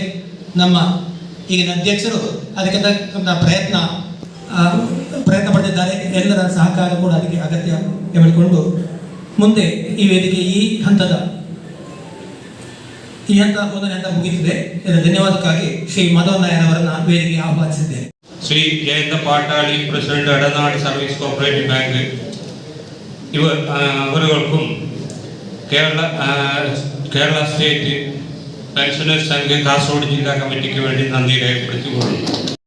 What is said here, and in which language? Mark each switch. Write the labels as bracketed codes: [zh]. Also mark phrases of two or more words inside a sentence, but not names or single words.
[kn] ನಮ್ಮ ಈಗಿನ ಅಧ್ಯಕ್ಷರು ಅದಕ್ಕೆ ತಕ್ಕಂಥ ಪ್ರಯತ್ನ ಪಡೆದಿದ್ದಾರೆ. ಎಲ್ಲರ ಸಹಕಾರ ಕೂಡ ಅದಕ್ಕೆ ಅಗತ್ಯ ಹೇಳಿಕೊಂಡು ಮುಂದೆ ಈ ವೇದಿಕೆ ಈ ಹಂತ ಒಂದನೇ ಹಂತ ಮುಗಿದಿದೆ. ಇದರ ಧನ್ಯವಾದಕ್ಕಾಗಿ ಶ್ರೀ ಮಾಧವ ನಾಯರ್ ಅವರನ್ನು ವೇದಿಕೆಗೆ ಆಹ್ವಾನಿಸಿದ್ದೇನೆ. [ml] ശ്രീ ജയന്ത പാട്ടാളി പ്രസിഡന്റ് ഇടനാട് സർവീസ് കോപ്പറേറ്റീവ് ബാങ്ക് ഇവർക്കും കേരള സ്റ്റേറ്റ് പെൻഷനേഴ്സ് സംഘ് കാസർഗോഡ് ജില്ലാ കമ്മിറ്റിക്ക് വേണ്ടി നന്ദി രേഖപ്പെടുത്തിക്കൊള്ളുന്നു.